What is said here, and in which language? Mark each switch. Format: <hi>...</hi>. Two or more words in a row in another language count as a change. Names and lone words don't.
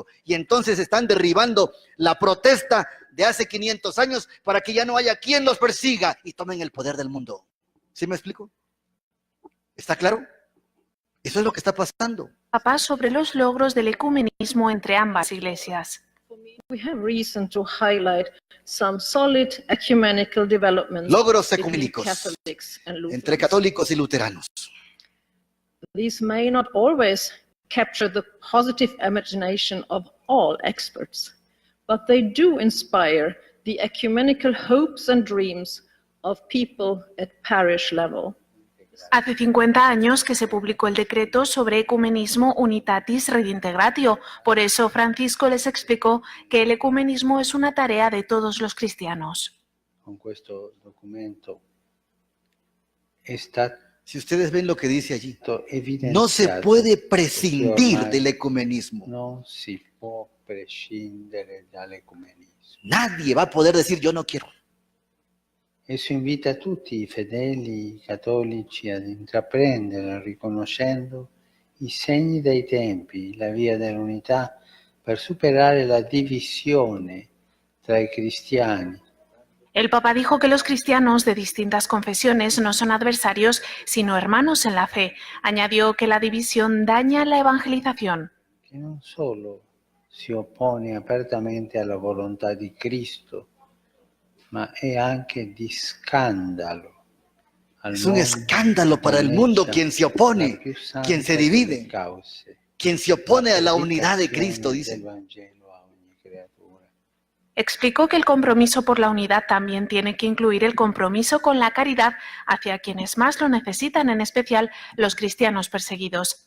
<es>Y entonces están derribando la protesta de hace 500 años para que ya no haya quien los persiga y tomen el poder del mundo. ¿Sí me explico? ¿Está claro? Eso es lo que está pasando. Papa sobre los logros del ecumenismo entre ambas iglesias.</es> <en>We have reason to highlight some solid ecumenical developments</en> <es>Logros</es> <en>between</en> <es>ecuménicos</es> <en>Catholics and Lutherans.</en> <es>entre católicos y luteranos.</es> <en>These may not always capture the positive imagination of all experts, but they do inspire the ecumenical hopes and dreams of people at parish level.</en> <es>Hace 50 años que se publicó el decreto sobre ecumenismo Unitatis Redintegratio. Por eso Francisco les explicó que el ecumenismo es una tarea de todos los cristianos.</es> <it>Con questo documento está</it> <es>Si ustedes ven lo que dice allí,</es> <it>evidenziato</it> <es>no se puede</es> <it>che</it> <es>prescindir</es> <it>ormai</it> <es>del ecumenismo.</es> <it>non si può prescindere dall'ecumenismo.</it> <es>Nadie va a poder decir yo no quiero.</es> <it>Esso invita tutti i fedeli cattolici ad intraprendere, riconoscendo i segni dei tempi, la via dell'unità per superare la divisione tra i cristiani.</it> <es>El Papa dijo que los cristianos de distintas confesiones no son adversarios, sino hermanos en la fe. Añadió que la división daña la evangelización.</es> <it>Che non solo si oppone apertamente alla volontà di Cristo, ma è anche di scandalo.</it> <es>Es un escándalo para el mundo quien se opone, quien se divide, quien se opone a la unidad de Cristo, dice. Explicó que el compromiso por la unidad también tiene que incluir el compromiso con la caridad hacia quienes más lo necesitan, en especial los cristianos perseguidos.</es>